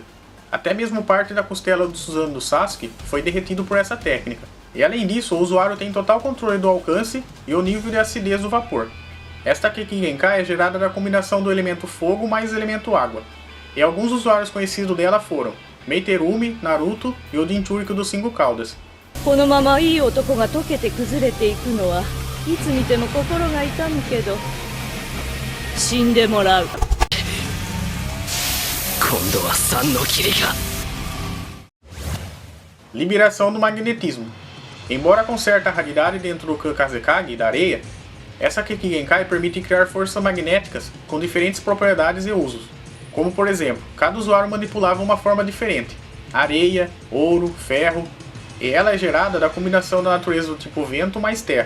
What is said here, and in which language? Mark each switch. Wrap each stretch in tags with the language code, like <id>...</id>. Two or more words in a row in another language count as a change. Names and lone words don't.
<pt>Até mesmo parte da costela do Susanoo do Sasuke foi derretido por essa técnica. E além disso, o usuário tem total controle do alcance e o nível de acidez do vapor. Esta Keki Genkai é gerada da combinação do elemento fogo mais elemento água. E alguns usuários conhecidos dela foram Meiterumi, Naruto e o Jinchuriki dos 5 Caudas.</pt> <ja>このままいい男が溶けて崩れていくのはいつ見ても心が痛むけど死んでもらう。今度は3の霧が。</ja> <pt>Liberação do magnetismo. Embora conserte a raridade dentro do Kazekage da areia, essa Keki Genkai permite criar forças magnéticas com diferentes propriedades e usos. Como por exemplo, cada usuário manipulava uma forma diferente: areia, ouro, ferro, e ela é gerada da combinação da natureza do tipo vento mais terra.</pt>